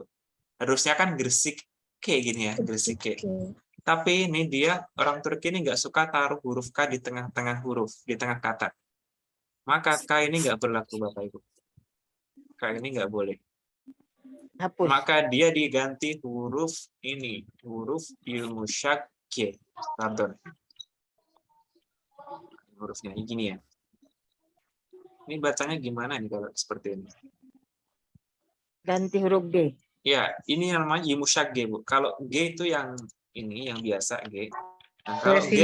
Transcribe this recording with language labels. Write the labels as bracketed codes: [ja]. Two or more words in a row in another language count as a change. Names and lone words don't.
[id] Harusnya kan Gresik kayak gini ya, Gresik kayak. Tapi ini dia, orang Turki ini nggak suka taruh huruf K di tengah-tengah huruf, di tengah kata. Maka K ini nggak berlaku, Bapak Ibu. K ini nggak boleh. Hapus. Maka dia diganti huruf ini, huruf [tr] yumuşak K. [id] Pardon. Hurufnya ini gini ya. Ini bacanya gimana nih kalau seperti ini? Ganti huruf G. Ya, ini namanya [tr] yumuşak G, [id] Bu. Kalau G itu yang ini, yang biasa G. Nah, kalau G